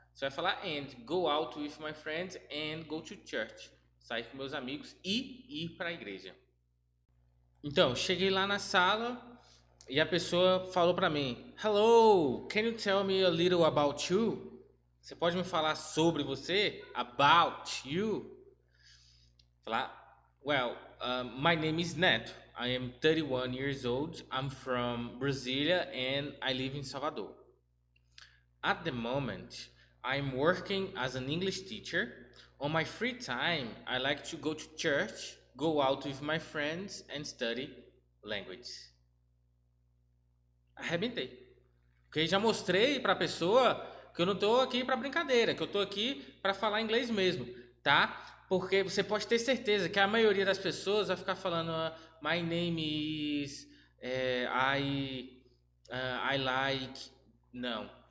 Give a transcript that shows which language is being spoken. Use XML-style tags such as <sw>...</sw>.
<pt>Você vai falar</pt> <en>and, go out with my friends and go to church.</en> <pt>Sair com meus amigos e ir para a igreja. Então, cheguei lá na sala e a pessoa falou para mim:</pt> <en>Hello, can you tell me a little about you?</en> <pt>Você pode me falar sobre você?</pt> <en>About you? Falar, well, my name is Neto. I am 31 years old. I'm from Brasilia and I live in Salvador. At the moment, I'm working as an English teacher. On my free time, I like to go to church, go out with my friends and study language.</en> <pt>Arrebentei. Porque já mostrei para a pessoa que eu não estou aqui para brincadeira, que eu estou aqui para falar inglês mesmo, tá? Porque você pode ter certeza que a maioria das pessoas vai ficar falando</pt> <en>my name is, I like...</en> <pt>Não.</pt>